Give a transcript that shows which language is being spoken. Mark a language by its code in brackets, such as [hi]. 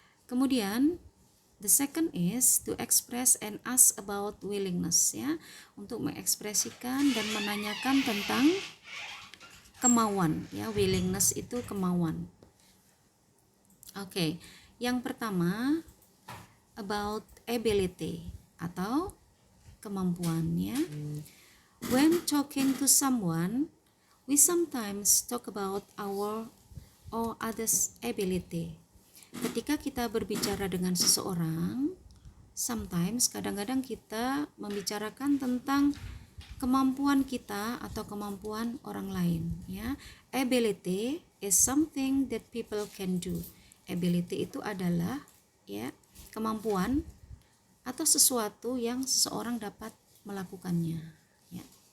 [id] Kemudian [en] the second is to express and ask about willingness, [id] ya, untuk mengekspresikan dan menanyakan tentang kemauan, ya. Willingness itu kemauan. Oke, yang pertama [en] about ability [id] atau kemampuan, ya. [en] When talking to someone, we sometimes talk about our or others' ability. [id] Ketika kita berbicara dengan seseorang, [en] sometimes [id] kadang-kadang kita membicarakan tentang kemampuan kita atau kemampuan orang lain, ya. [en] Ability is something that people can do. [id] Ability itu adalah, ya, kemampuan atau sesuatu yang seseorang dapat melakukannya, ya.